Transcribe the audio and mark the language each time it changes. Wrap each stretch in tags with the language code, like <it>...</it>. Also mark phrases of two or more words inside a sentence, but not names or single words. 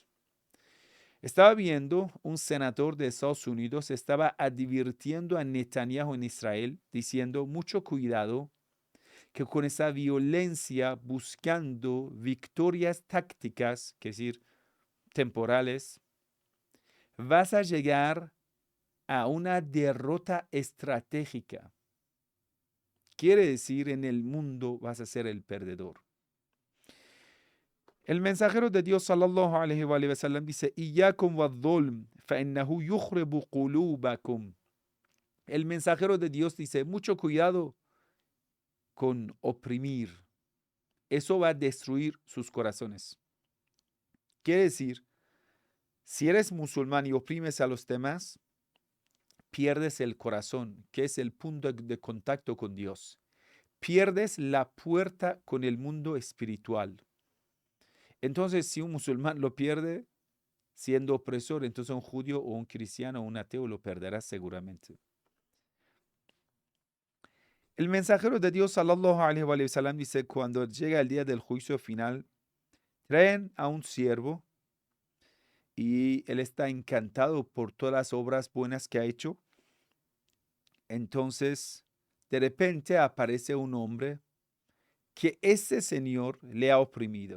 <es>Estaba viendo un senador de Estados Unidos, estaba advirtiendo a Netanyahu en Israel, diciendo, mucho cuidado, que con esa violencia, buscando victorias tácticas, que es decir, temporales, vas a llegar a una derrota estratégica. Quiere decir, en el mundo vas a ser el perdedor. El mensajero de Dios</es> <ar>صلى الله عليه وسلم</ar> <es>dice:</es> <ar>"إياكم والظلم، فإنه يخرب قلوبكم".</ar> <es>El mensajero de Dios dice: mucho cuidado con oprimir. Eso va a destruir sus corazones. Quiere decir, si eres musulmán y oprimes a los demás, pierdes el corazón, que es el punto de contacto con Dios. Pierdes la puerta con el mundo espiritual. Entonces, si un musulmán lo pierde siendo opresor, entonces un judío o un cristiano o un ateo lo perderá seguramente. El mensajero de Dios,</es> <ar>صلى الله عليه وسلم,</ar> <es>dice: cuando llega el día del juicio final, traen a un siervo y él está encantado por todas las obras buenas que ha hecho. Entonces, de repente aparece un hombre que ese señor le ha oprimido.</es>